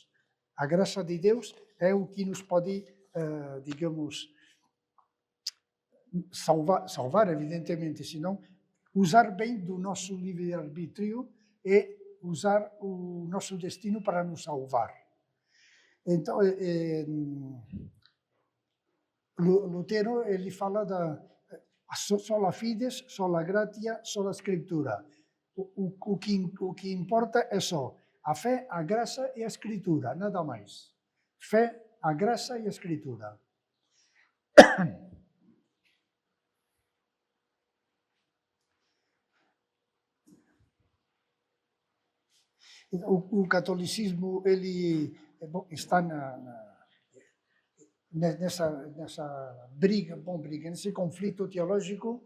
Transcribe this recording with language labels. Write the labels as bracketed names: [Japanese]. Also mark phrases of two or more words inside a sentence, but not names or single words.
[Portuguese] A graça de Deus é o que nos pode, digamos, salvar evidentemente, senão usar bem do nosso livre-arbítrio e usar o nosso destino para nos salvar. Então, Lutero, ele fala da [Latin] sola fides, sola gratia, sola scriptura. [Portuguese] O que importa é só a fé, a graça e a escritura, nada mais. Fé, a graça e a escritura. O catolicismo, ele está nessa briga, nesse conflito teológico.